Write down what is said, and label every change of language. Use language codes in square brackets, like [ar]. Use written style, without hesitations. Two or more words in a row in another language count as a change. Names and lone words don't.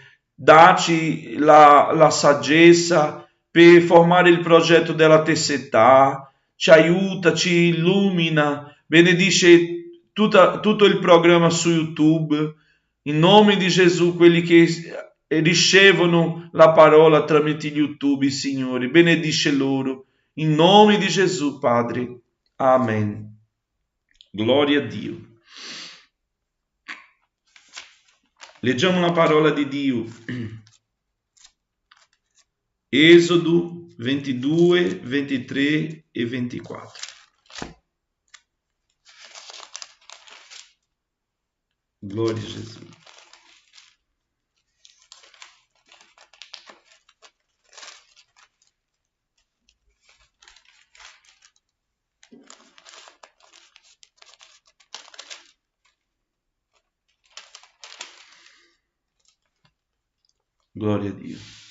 [it] Dacci la saggezza per formare il progetto della terza età, ci aiuta, ci illumina, benedice tutto il programma su YouTube, in nome di Gesù, quelli che ricevono la parola tramite YouTube, Signore, benedice loro, in nome di Gesù, Padre. Amen. Glória a Dio. Leggiamo la parola di Dio. [pt] Êxodo 22, 23 e 24. Glória a Jesus. [it] Glória a Dio.